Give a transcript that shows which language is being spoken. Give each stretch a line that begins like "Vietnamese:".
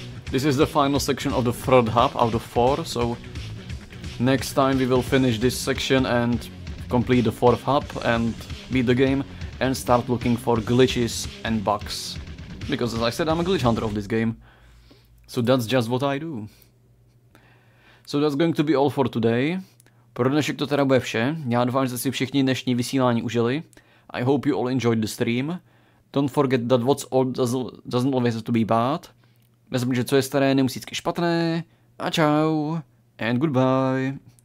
English: This is the final section of the third hub out of 4, so next time we will finish this section and complete the 4th hub and beat the game and start looking for glitches and bugs. Because as I said, I'm a glitch hunter of this game. So that's just what I do. So that's going to be all for today.
Czech: Pro dnešek to teda bude vše. Já doufám, že si všichni dnešní vysílání užili.
English: I hope you all enjoyed the stream. Don't forget that what's old doesn't always have to be bad.
Czech: Nezmiňujte, že co je staré, nemusí být špatné. A čau.
English: And goodbye.